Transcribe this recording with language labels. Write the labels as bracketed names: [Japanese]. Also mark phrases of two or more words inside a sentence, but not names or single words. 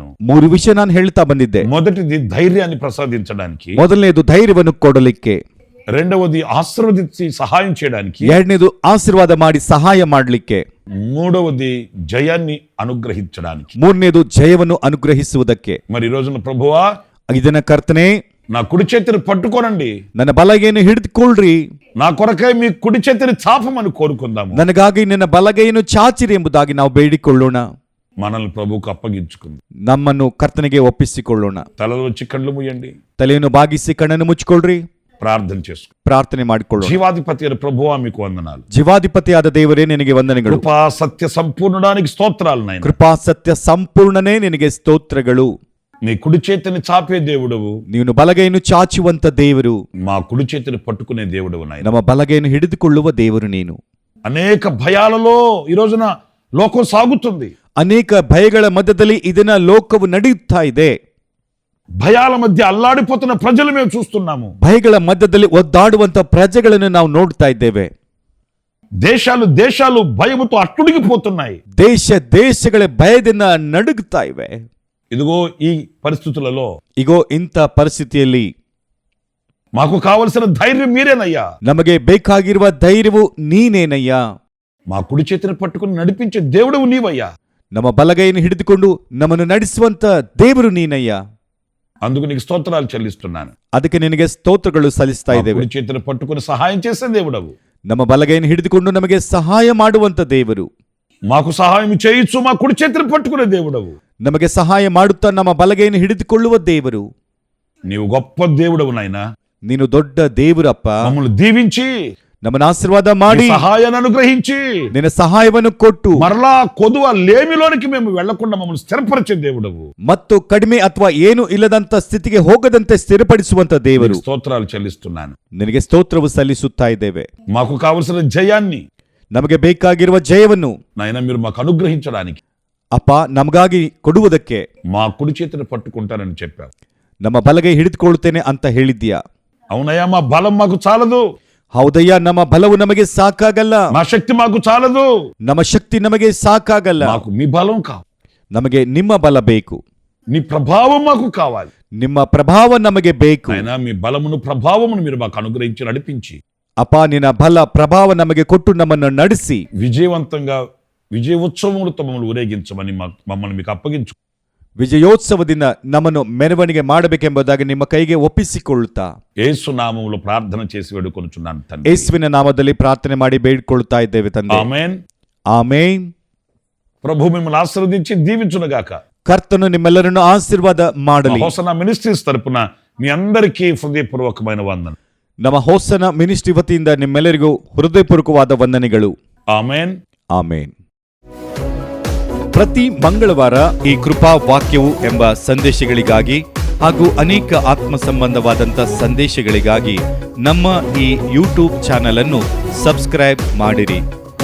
[Kannada] 3 ವಿಷಯ ನಾನು ಹೇಳ್ತಾ ಬಂದಿದ್ದೆ. [Telugu] మొదటిది ధైర్యాన్ని ప్రసాదించడానికి, [Kannada] ಮೊದಲನೇದು ಧೈರ್ಯವನ್ನು ಕೊಡಲಿಕ್ಕೆ, [Telugu] రెండవది ఆశీర్వదించి సహాయం చేయడానికి, [Kannada] ಎರಡನೇದು ಆಶೀರ್ವಾದ ಮಾಡಿ ಸಹಾಯ ಮಾಡಲಿಕ್ಕೆ, [Telugu] మూడవది జయాన్ని అనుగ్రహించడానికి. [Kannada] ಮೂರನೇದು ಜಯವನ್ನು ಅನುಗ್ರಹಿಸುವುದಕ್ಕೆ. [Telugu] మరి ఈ రోజున ప్రభువా, [Kannada] ಇದನ್ನ ಕರ್ತನೆ, [Telugu] నా కుడి చేతిని పట్టుకోనండి, [Kannada] ನನ್ನ ಬಲಗೈಯನ್ನು ಹಿಡಿದುಕೊಳ್ಳ್ರಿ, [Telugu] నా కొరకై మీ కుడి చేతిని చాపమని కోరుకుందాము. [Kannada] ನನಗಾಗಿ ನನ್ನ ಬಲಗೈಯನ್ನು ಚಾಚಿರಿ ಎಂಬುದಾಗಿ ನಾವು ಬೇಡಿಕೊಳ್ಳೋಣ. [Telugu] మనల్ని ప్రభువుకు అప్పగించుకుంది, [Kannada] ನಮ್ಮನ್ನು ಕರ್ತನಿಗೆ ಒಪ್ಪಿಸಿಕೊಳ್ಳೋಣ. [Telugu] తలలో వచ్చి కళ్ళు మూయండి, [Kannada] ತಲೆಯನ್ನು ಬಾಗಿಸಿ ಕಣ್ಣನ್ನು ಮುಚ್ಚಿಕೊಳ್ಳ್ರಿ, [Telugu] ప్రార్థన చేసుకో. [Kannada] ಪ್ರಾರ್ಥನೆ ಮಾಡಿಕೊಳ್ಳೋಣ. [Telugu] జీవాధిపతి అయిన ప్రభువా మీకు వందనాలు. [Kannada] ಜೀವಾಧಿಪತಿಯಾದ ದೇವರೇ ನಿನಗೆ ವಂದನೆಗಳು. [Telugu] కృపా సత్య సంపూర్ణడానికి స్తోత్రాలు నాయన. [Kannada] ಕೃಪಾ ಸತ್ಯ ಸಂಪೂರ್ಣನೇ ನಿನಗೆ ಸ್ತೋತ್ರಗಳು. [Telugu] నీ కుడి చేతిని చాపే దేవుడవు, [Kannada] ನೀನು ಬಲಗೈಯನ್ನು ಚಾಚುವಂತ ದೇವರು, [Telugu] మా కుడి చేతిని పట్టుకునే దేవుడవు నాయన. [Kannada] ನಮ್ಮ ಬಲಗೈಯನ್ನು ಹಿಡಿದುಕೊಳ್ಳುವ ದೇವರು ನೀನು. [Telugu] అనేక భయాలలో ఈ రోజున లోకం సాగుతుంది, [Kannada] ಅನೇಕ ಭಯಗಳ ಮಧ್ಯದಲ್ಲಿ ಇದನ್ನ ಲೋಕವು ನಡೆಯುತ್ತಾ ಇದೆ. [Telugu] భయాల మధ్య అల్లాడిపోతున్న ప్రజలు మేము చూస్తున్నాము. [Kannada] ಭಯಗಳ ಮಧ್ಯದಲ್ಲಿ ಒದ್ದಾಡುವಂತ ಪ್ರಜೆಗಳನ್ನು ನಾವು ನೋಡ್ತಾ ಇದ್ದೇವೆ. [Telugu] దేశాలు దేశాలు భయముతో అట్టుడిగిపోతున్నాయి. [Kannada] ದೇಶಗಳ ಭಯದಿಂದ ನಡುಗುತ್ತಾ ಇವೆ. [Telugu] ఇదిగో ఈ పరిస్థితులలో, [Kannada] ಇಗೋ ಇಂಥ ಪರಿಸ್ಥಿತಿಯಲ್ಲಿ [Telugu] మాకు కావలసిన ధైర్యం మీరేనయ్యా. [Kannada] ನಮಗೆ ಬೇಕಾಗಿರುವ ಧೈರ್ಯವು ನೀನೇನಯ್ಯ. [Telugu] మా కుడి చేతిని పట్టుకుని నడిపించే దేవుడవు నీవయ్యా. [Kannada] ನಮ್ಮ ಬಲಗೈಯನ್ನು ಹಿಡಿದುಕೊಂಡು ನಮ್ಮನ್ನು ನಡೆಸುವಂತ ದೇವರು ನೀನಯ್ಯ. [Telugu] అందుకు నీకు స్తోత్రాలు చెల్లిస్తున్నాను. [Kannada] ಅದಕ್ಕೆ ನಿನಗೆ ಸ್ತೋತ್ರಗಳು ಸಲ್ಲಿಸ್ತಾ [Telugu] మా [Kannada] ಇದ್ದೇವೆ. [Telugu] కుడి చేతిని పట్టుకుని సహాయం చేసే దేవుడవు, [Kannada] ನಮ್ಮ ಬಲಗೈಯನ್ನು ಹಿಡಿದುಕೊಂಡು ನಮಗೆ ಸಹಾಯ ಮಾಡುವಂತ ದೇವರು, [Telugu] మాకు సహాయం చేయొచ్చు, మా కుడి చేతిని పట్టుకునే దేవుడవు, [Kannada] ನಮಗೆ ಸಹಾಯ ಮಾಡುತ್ತಾ ನಮ್ಮ ಬಲಗೈಯನ್ನು ಹಿಡಿದುಕೊಳ್ಳುವ ದೇವರು. [Telugu] నీవు గొప్ప దేవుడవు నాయనా. [Kannada] ನೀನು ದೊಡ್ಡ ದೇವರಪ್ಪ. [Telugu] మమ్మల్ని దీవించి [Kannada] ನಮ್ಮನ್ನು ಆಶೀರ್ವಾದ ಮಾಡಿ [Telugu] నీ సహాయాన్ని అనుగ్రహించి [Kannada] ನಿನ್ನ ಸಹಾಯವನ್ನು ಕೊಟ್ಟು [Telugu] మరలా కొదువ లేమిలోనికి మేము వెళ్లకుండా మమ్మల్ని స్థిరపరిచే దేవుడవు, [Kannada] ಮತ್ತು ಕಡಿಮೆ ಅಥವಾ ಏನು ಇಲ್ಲದಂತ ಸ್ಥಿತಿಗೆ ಹೋಗದಂತೆ ಸ್ಥಿರಪಡಿಸುವಂತ ದೇವರು. [Telugu] నీకు స్తోత్రాలు చెల్లిస్తున్నాను. [Kannada] ನಿನಗೆ ಸ್ತೋತ್ರವು ಸಲ್ಲಿಸುತ್ತಾ ಇದ್ದೇವೆ. [Telugu] మాకు కావలసిన జయాన్ని [Kannada] ನಮಗೆ ಬೇಕಾಗಿರುವ ಜಯವನ್ನು [Telugu] నాయనా మీరు మాకు అనుగ్రహించడానికి [Kannada] ಅಪ್ಪ ನಮಗಾಗಿ ಕೊಡುವುದಕ್ಕೆ [Telugu] మా కుడి చేతిని పట్టుకుంటానని చెప్పావు. [Kannada] ನಮ್ಮ ಬಲಗೈ ಹಿಡಿದುಕೊಳ್ಳುತ್ತೇನೆ ಅಂತ ಹೇಳಿದ್ದೀಯಾ. [Telugu] అవునయ్యా, మా బలం మాకు చాలదు, [Kannada] ಹೌದಯ್ಯ, ನಮ್ಮ ಬಲವು ನಮಗೆ ಸಾಕಾಗಲ್ಲ, [Telugu] మా శక్తి మాకు చాలదు, [Kannada] ನಮ್ಮ ಶಕ್ತಿ ನಮಗೆ ಸಾಕಾಗಲ್ಲ. [Telugu] మాకు మీ బలం కావాలి, [Kannada] ನಮಗೆ ನಿಮ್ಮ ಬಲ ಬೇಕು, [Telugu] నీ ప్రభావం మాకు కావాలి. [Kannada] ನಿಮ್ಮ ಪ್ರಭಾವ ನಮಗೆ ಬೇಕು. [Telugu] అయినా మీ బలమును ప్రభావమును మీరు మాకు అనుగ్రహించి నడిపించి [Kannada] ಅಪ್ಪ ನಿನ್ನ ಬಲ ಪ್ರಭಾವ ನಮಗೆ ಕೊಟ್ಟು ನಮ್ಮನ್ನು ನಡೆಸಿ [Telugu] విజయవంతంగా విజయోత్సవములతో మమ్మల్ని ఊరేగించమని మమ్మల్ని మీకు అప్పగించు. [Kannada] ವಿಜಯೋತ್ಸವದಿಂದ ನಮ್ಮನ್ನು ಮೆರವಣಿಗೆ ಮಾಡಬೇಕೆಂಬುದಾಗಿ ನಿಮ್ಮ ಕೈಗೆ ಒಪ್ಪಿಸಿಕೊಳ್ಳುತ್ತಾ [Telugu] యేసు నామములో ప్రార్థన చేసి వేడుకొనుచున్నాను తండ్రి. [Kannada] ಯೇಸುವಿನ ನಾಮದಲ್ಲಿ ಪ್ರಾರ್ಥನೆ ಮಾಡಿ ಬೇಡಿಕೊಳ್ಳುತ್ತಾ ಇದ್ದೇವೆ ತಂದೆ. [Telugu] ఆమేన్. [Kannada] ಆಮೇನ್. [Telugu] ప్రభు మిమ్మల్ని ఆశీర్వదించి దీవించునుగాక. [Kannada] ಕರ್ತನು ನಿಮ್ಮೆಲ್ಲರನ್ನು ಆಶೀರ್ವಾದ ಮಾಡಲಿ. [Telugu] హోసన్నా మినిస్ట్రీస్ తరపున మీ అందరికీ హృదయపూర్వకమైన వందన. [Kannada] ನಮ್ಮ ಹೋಸನ ಮಿನಿಸ್ಟ್ರಿ ವತಿಯಿಂದ ನಿಮ್ಮೆಲ್ಲರಿಗೂ ಹೃದಯಪೂರ್ವಕವಾದ ವಂದನೆಗಳು. [Telugu] ఆమేన్. [Kannada] ಆಮೇನ್. ಪ್ರತಿ ಮಂಗಳವಾರ ಈ ಕೃಪಾ ವಾಕ್ಯವು ಎಂಬ ಸಂದೇಶಗಳಿಗಾಗಿ ಹಾಗೂ ಅನೇಕ ಆತ್ಮ ಸಂಬಂಧವಾದಂಥ ಸಂದೇಶಗಳಿಗಾಗಿ ನಮ್ಮ ಈ ಯೂಟ್ಯೂಬ್ ಚಾನಲ್ ಅನ್ನು ಸಬ್ಸ್ಕ್ರೈಬ್ ಮಾಡಿರಿ.